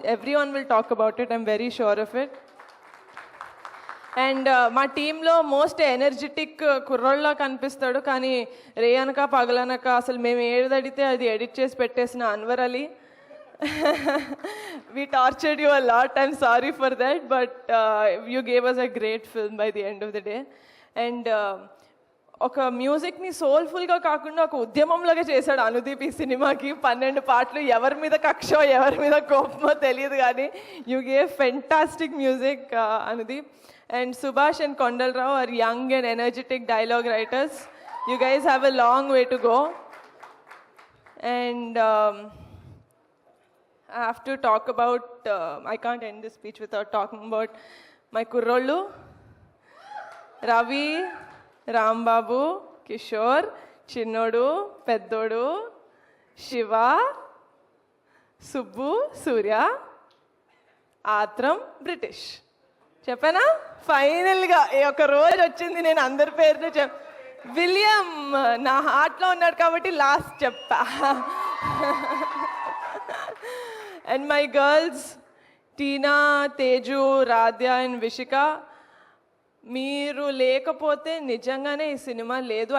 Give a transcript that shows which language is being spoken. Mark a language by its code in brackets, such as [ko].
[en] Every one will talk about it, I'm very sure of it. [te] And మా టీంలో [en] most energetic [te] కుర్రోళ్ళ కనిపిస్తాడు, కానీ రేయనక పగలనక అసలు మేము ఏదడితే అది ఎడిట్ చేసి పెట్టేసిన Anwar Ali. [en] We tortured you a lot. I'm sorry for that, but you gave us a great film by the end of the day. [te] And ఒక మ్యూజిక్ని సోల్ఫుల్గా కాకుండా ఒక ఉద్యమంలాగా చేశాడు అనుదీప్ ఈ సినిమాకి. 12 పాటలు, ఎవరి మీద కక్షో ఎవరి మీద కోపమో తెలియదు కానీ [en] you gave fantastic music [te] Anudeep. [en] And Subhash and Kondalrao are young and energetic dialogue writers. You guys have a long way to go. And I have to talk about, I can't end this speech without talking about my kurrollu, Ravi, Rambabu, Kishore, Chinnodu, Peddodu, Shiva, Subbu, Surya, Atram, British. [te] చెప్పానా? ఫైనల్గా ఒక రోజు వచ్చింది నేను అందరి పేరుతో William నా హార్ట్లో ఉన్నాడు కాబట్టి లాస్ట్ చెప్పా. [en] and my girls [te] Tina, Teju, Radhya and Vishika, మీరు లేకపోతే నిజంగానే ఈ సినిమా లేదు.